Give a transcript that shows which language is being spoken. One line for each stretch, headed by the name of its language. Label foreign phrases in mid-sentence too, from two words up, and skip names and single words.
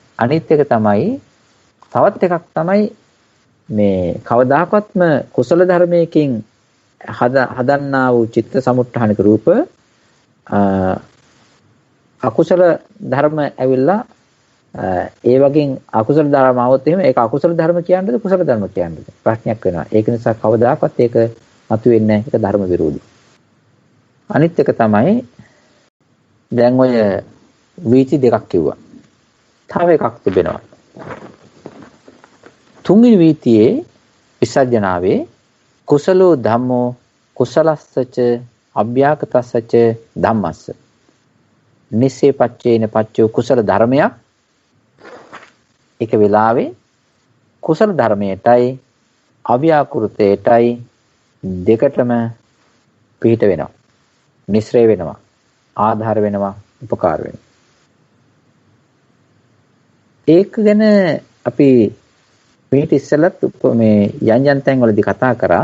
Sinhala: අනිත් එක තමයි තවත් එකක් තමයි මේ කවදාකවත්ම කුසල ධර්මයකින් හදන්නා වූ චිත්ත සමුත්ථානික රූප අකුසල ධර්ම ඇවිල්ලා ඒ වගේ අකුසල ධර්ම આવොත් එහෙම ඒක අකුසල ධර්ම කියන්නේද කුසල ධර්ම කියන්නේද ප්‍රශ්නයක් වෙනවා. ඒක නිසා කවදාකවත් ඒක මතුවෙන්නේ නැහැ. ඒක ධර්ම විරෝධී. අනිත් එක තමයි දැන් ඔය වීති දෙකක් කිව්වා. තව එකක් තිබෙනවා. තුන්වෙනි වීතියේ විසර්ජනාවේ
Pali: කුසලෝ ධම්මෝ කුසලස්සච අභ්‍යාකතස්සච ධම්මස්ස නිස්සේ පච්චේන පච්චෝ
Sinhala: කුසල ධර්මයක් එක වෙලාවේ කුසල ධර්මයටයි අව්‍යාකෘතයටයි දෙකටම පිහිට වෙනවා. මිශ්‍රය වෙනවා. ආධාර වෙනවා. උපකාර වෙනවා. ඒක ගැන අපි මේක ඉස්සෙල්ලත් මේ යන් තැන් වලදී කතා කරා.